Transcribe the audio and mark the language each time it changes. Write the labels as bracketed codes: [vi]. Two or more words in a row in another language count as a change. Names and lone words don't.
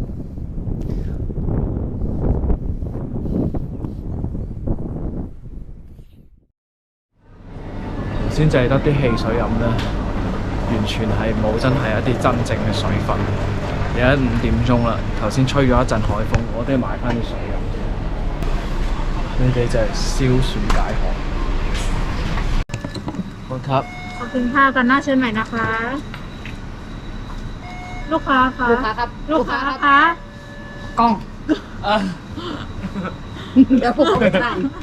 [yue] 先淨係得啲汽水飲啦，完全係冇真係一啲真正嘅水分。而家5點鐘啦，頭先吹咗一陣海風，我都要買翻啲水飲。呢啲就係消暑解渴。 [th] ขอบคุณครับ ขอบคุณค่ะกันหน้าเชิญใหม่นะคะลูกค้าคะลูกค้าครับลูกค้าคะกล้องเดี๋ยวผมเอาไปถ่าย